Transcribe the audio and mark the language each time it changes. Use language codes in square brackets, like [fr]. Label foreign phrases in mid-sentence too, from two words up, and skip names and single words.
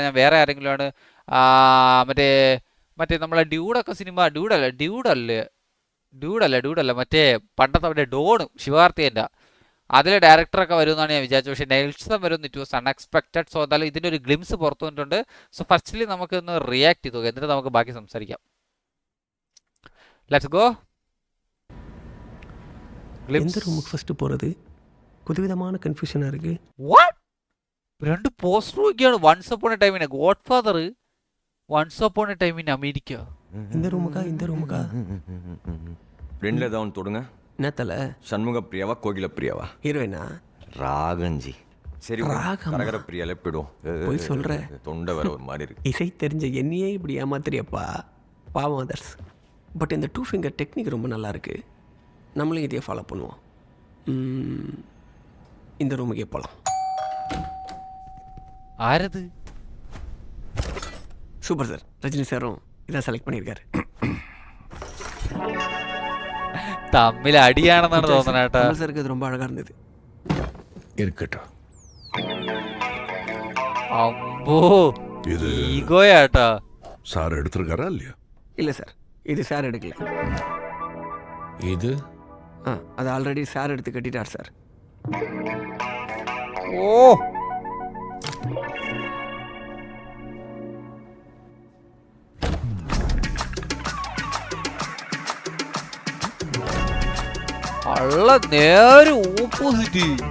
[ml] ഞാൻ വേറെ ആരെങ്കിലും ആണ് മറ്റേ മറ്റേ നമ്മളെ ഡ്യൂഡൊക്കെ സിനിമ ഡ്യൂഡല്ല മറ്റേ പണ്ടത്തെ അവിടെ ഡോണ് ശിവകാർത്തികൻ്റെ അതിലെ ഡയറക്ടറൊക്കെ വരുമെന്നാണ് ഞാൻ വിചാരിച്ചത്. പക്ഷേ നെൽസൺ വരും, [en] it was unexpected. [ml] സോ എന്തായാലും ഇതിൻ്റെ ഒരു ഗ്ലിംസ് പുറത്തു വന്നിട്ടുണ്ട്. [en] so firstly [ml] നമുക്കൊന്ന് റിയാക്ട് ചെയ്തു, എന്നിട്ട് നമുക്ക് ബാക്കി സംസാരിക്കാം. [en] let's go. [ta] எந்த ரூமுக்கு ஃபர்ஸ்ட் போகிறது புதுவிதமான கன்ஃபியூஷனாக இருக்குது. [ml] വാട്ട്? രണ്ട് പോസ്റ്റർ നോക്കിയാണ്. വൺസ് അപ്പോൺ എ ടൈം ഇൻ ഗോഡ് ഫാദർ, വൺസ് അപ്പോൺ എ ടൈം ഇൻ അമേരിക്ക. [ta] இந்த ரூமுக்கா ரெண்டுல ஏதாவது தொடுங்க. என்ன தலை? சண்முக பிரியாவா கோகில பிரியாவா? ஹீரோயினா? ராகஞ்சி. சரி, ராகம். கரகர பிரியால போயிடும். போய் சொல்ற. தொண்டை வர ஒரு மாதிரி இருக்கு. இசை தெரிஞ்ச என்னையே இப்படி ஏமாத்திரியப்பா, பாவம் அதர்ஸ். பட் இந்த 2 [en] finger technique [ta] ரொம்ப நல்லா இருக்கு. நம்மளும் இதையே ஃபாலோ பண்ணுவோம். இந்த ரூமுக்கே போகலாம். [ml] ആരത്? [ta] சூப்பர் சார். ரஜினி சாரும் இதான் செலக்ட் பண்ணியிருக்காரு. [ml] തമ്മിൽ അടിയാണെന്നാണ് തോന്നുന്നത് കേട്ടോ. [ta] கமல் சாருக்கு அது ரொம்ப அழகாக இருந்தது. இருக்கட்டும். [ml] അമ്പോ [ta] இது [ml] ഈഗോയാട്ടോ. [ta] சார் எடுத்திருக்காரா இல்லையா? இல்லை சார், இது சார் எடுக்கல. இது அது ஆல்ரெடி சார் எடுத்து கட்டிட்டார் சார். [ml] ഓ അള്ള നേരെ ഓപ്പോസിറ്റ്.